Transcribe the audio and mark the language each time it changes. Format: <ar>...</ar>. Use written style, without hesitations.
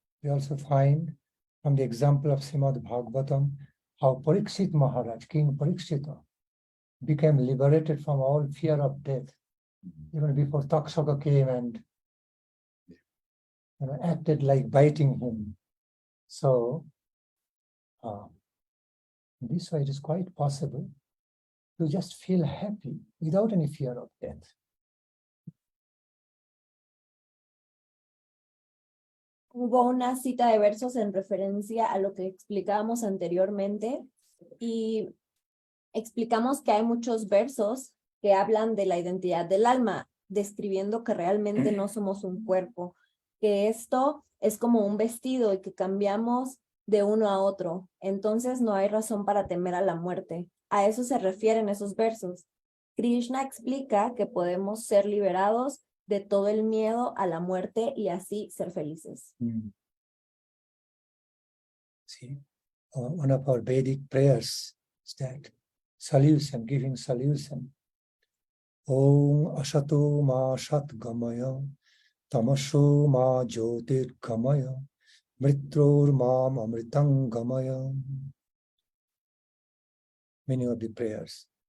<en>We also find from the example of Srimad Bhagavatam how Parikshit Maharaj, King Parikshita, became liberated from all fear of death, even before Takshaka came and acted like biting him. So, this way it is quite possible to just feel happy without any fear of death.</en> <es>Hubo una cita de versos en referencia a lo que explicábamos anteriormente y explicamos que hay muchos versos que hablan de la identidad del alma, describiendo que realmente no somos un cuerpo, que esto es como un vestido y que cambiamos de uno a otro. Entonces no hay razón para temer a la muerte. A eso se refieren esos versos. Krishna explica que podemos ser liberados de todo el miedo a la muerte y así ser felices.</es> <en>See, one of our Vedic prayers is that solution, giving solution.</en> <sa>Om asato ma sat gamaya, tamaso ma jyotir gamaya, mritror mam amritang gamaya.</sa> <en>Meaning of the prayers.</en>